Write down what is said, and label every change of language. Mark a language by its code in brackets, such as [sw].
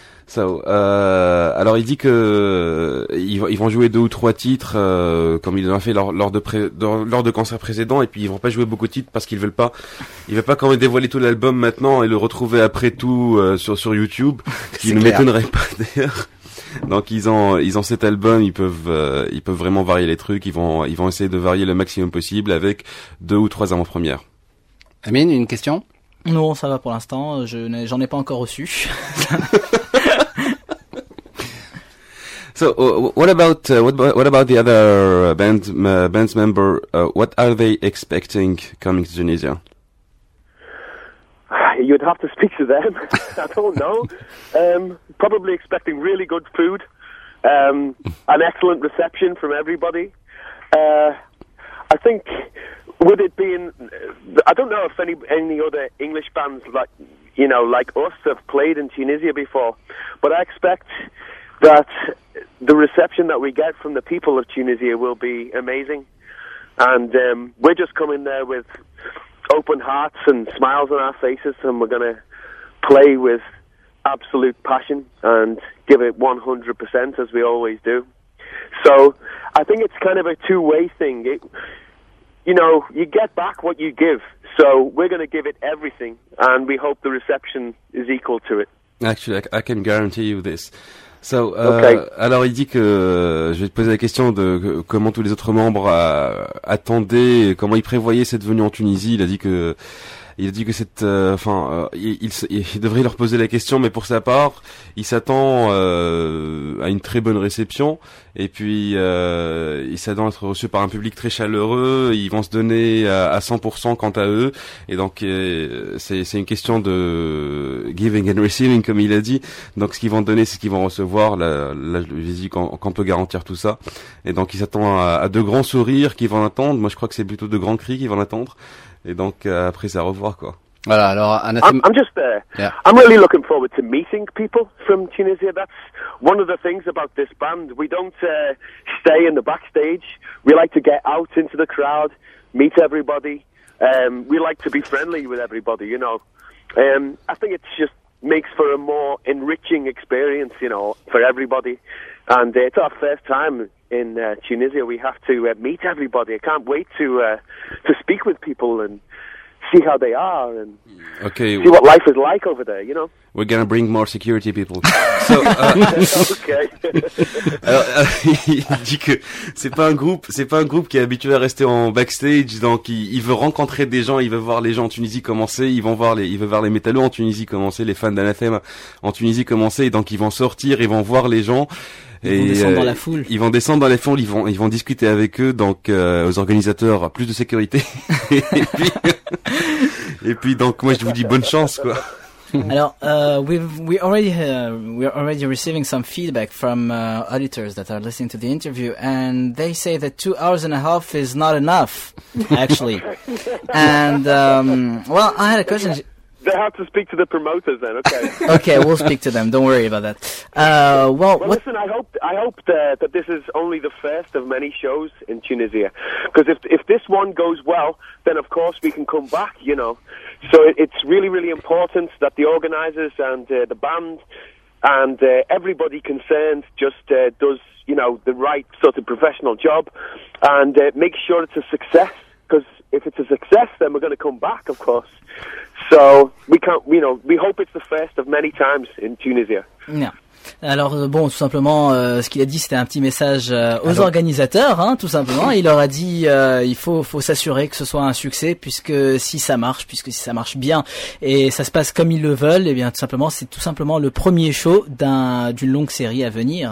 [fr] So, alors il dit que ils vont jouer 2 ou 3 titres comme ils l'ont fait lors de concerts précédents, et puis ils vont pas jouer beaucoup de titres parce qu'ils veulent pas, ils veulent pas quand même dévoiler tout l'album maintenant et le retrouver après tout sur YouTube, ce qui ne m'étonnerait pas d'ailleurs. Donc ils ont cet album, ils peuvent vraiment varier les trucs, ils vont essayer de varier le maximum possible avec 2 ou 3 avant-premières. Amine, une question? Non, ça va pour l'instant, j'en ai pas encore reçu. [en] So what about the other band's member, what are they expecting coming to Tunisia? You'd have to speak to them. I don't know. Probably expecting really good food, an excellent reception from everybody. I think with it being, I don't know if any other English bands like us have played in Tunisia before, but I expect that the reception that we get from the people of Tunisia will be amazing. And we're just coming there with open hearts and smiles on our faces, and we're going to play with absolute passion and give it 100% as we always do. So I think it's kind of a two-way thing. You get back what you give, so we're going to give it everything, and we hope the reception is equal to it. Actually, I can guarantee you this. [fr] So, alors il dit que je vais te poser la question de comment tous les autres membres attendaient, comment ils prévoyaient cette venue en Tunisie. Il devrait leur poser la question, mais pour sa part, il s'attend à une très bonne réception, et puis il s'attend à être reçu par un public très chaleureux. Ils vont se donner à 100% quant à eux, et donc c'est une question de [en] giving and receiving, [fr] comme il a dit. Donc ce qu'ils vont donner, c'est ce qu'ils vont recevoir. Là, je dis qu'on peut garantir tout ça, et donc il s'attend à de grands sourires qu'ils vont attendre. Moi, je crois que c'est plutôt de grands cris qu'ils vont attendre. Et donc après, c'est à revoir, quoi. Voilà, alors [en] I'm just there. Yeah. I'm really looking forward to meeting people from Tunisia. That's one of the things about this band. We don't stay in the backstage. We like to get out into the crowd, meet everybody. We like to be friendly with everybody, you know. I think it just makes for a more enriching experience, you know, for everybody. And it's our first time in Tunisia. We have to meet everybody. I can't wait to speak with people and see how they are and see what life is like over there, you know. We're going to bring more security people. [fr] So, alors, il dit que c'est pas un groupe qui est habitué à rester en backstage, donc il veut rencontrer des gens, il veut voir les gens en Tunisie commencer, il veut voir les métallos en Tunisie commencer, les fans d'Anathème en Tunisie commencer, et donc ils vont sortir, ils vont voir les gens. Ils vont descendre dans la foule, ils vont discuter avec eux, donc aux organisateurs, plus de sécurité. et puis donc moi je vous dis bonne chance quoi. [en] Alors we're already receiving some feedback from auditors that are listening to the interview, and they say that 2.5 hours is not enough actually. And well, I had a question. They have to speak to the promoters then. Okay. Okay, we'll speak to them. Don't worry about that. Listen. I hope that this is only the first of many shows in Tunisia, because if this one goes well, then of course we can come back. You know, so it's really really important that the organizers and the band and everybody concerned just does, you know, the right sort of professional job and make sure it's a success. Because if it's a success, then we're going to come back, of course. So we can't, you know, we hope it's the first of many times in Tunisia. Yeah. [fr] Alors bon, tout simplement, ce qu'il a dit, c'était un petit message aux organisateurs, hein, tout simplement. Il leur a dit, il faut s'assurer que ce soit un succès, puisque si ça marche bien, et ça se passe comme ils le veulent, et bien tout simplement, c'est tout simplement le premier show d'une longue série à venir.